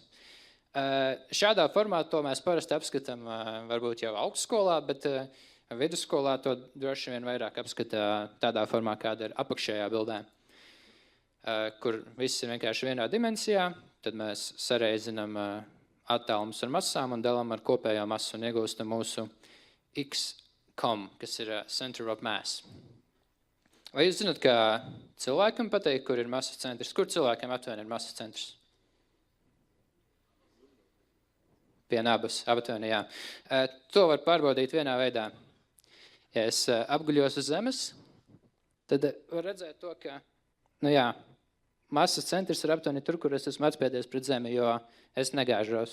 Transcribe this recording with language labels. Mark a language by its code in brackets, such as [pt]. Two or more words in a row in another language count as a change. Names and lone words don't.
[lv] Šādā formā to mēs parasti apskatām varbūt jau augstskolā, bet vidusskolā to droši vien vairāk apskatā tādā formā, kāda ir apakšējā bildē, kur viss ir vienkārši vienā dimensijā, tad mēs sareizinām attālumus ar masām un dalam ar kopējo masu un iegūstam mūsu x-com, kas ir [en] center of mass. [lv] Vai jūs zināt, ka cilvēkam pateikt, kur ir masas centrs? Kur cilvēkam aptuveni ir masas centrs? Pie nabas, aptuveni, jā. To var pārbaudīt vienā veidā. Ja es apguļos uz zemes, tad var redzēt to, ka, masas centrs ir aptuveni tur, kur es esmu atspiedies pret zemi, jo es negāžos.